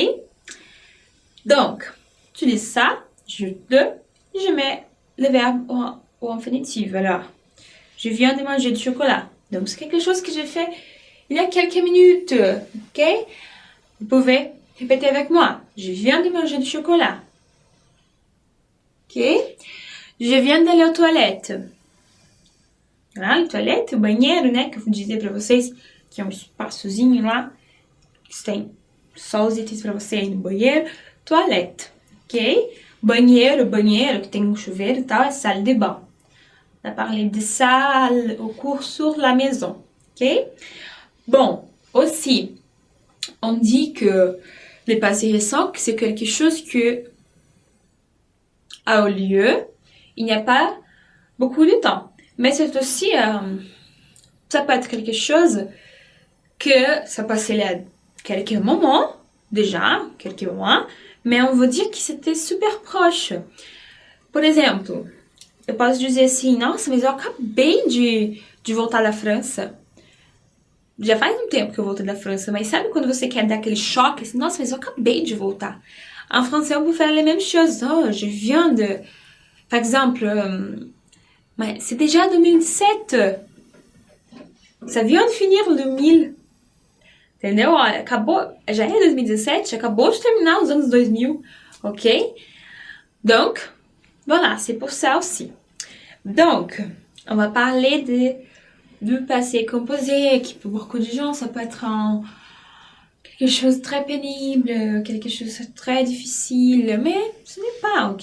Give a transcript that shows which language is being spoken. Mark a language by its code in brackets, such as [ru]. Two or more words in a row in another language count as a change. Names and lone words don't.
[fr] Donc, tu dis ça, je mets le verbe au infinitif. Alors, je viens de manger du chocolat. Donc, c'est quelque chose que j'ai fait il y a quelques minutes. Ok? Vous pouvez répéter avec moi. Je viens de manger du chocolat. Ok? Je viens d'aller aux toilettes. [pt] Lá, toilette, o banheiro, né? Que eu vou dizer pra vocês que é um espaçozinho lá. Que tem só os itens pra você ir no banheiro. Toilette, ok? Banheiro, que tem um chuveiro e tal, é [fr] salle de bain. On a parlé de salle au cours sur la maison, ok? Bon, aussi, on dit que le passé récent, c'est quelque chose que a eu lieu il n'y a pas beaucoup de temps. Mais c'est aussi, ça peut être quelque chose que ça passait là quelques moments, déjà, quelques mois, mais on veut dire que c'était super proche. [pt] Por exemplo, eu posso dizer assim, nossa, mas eu acabei de voltar da França. Já faz um tempo que eu voltei da França, mas sabe quando você quer dar aquele choque, assim, nossa, mas eu acabei de voltar. [fr] En français, on peut faire les mêmes choses. Oh, je viens de... Par exemple, mais c'est déjà 2017. Ça vient de finir o 2000. Entendeu? [pt] Olha, acabou, já é 2017, acabou de terminar os anos 2000, ok? [fr] Donc, voilà, c'est pour ça aussi. Donc, on va parler du passé composé, qui pour beaucoup de gens, ça peut être quelque chose de très pénible, quelque chose de très difficile, mais ce n'est pas, ok?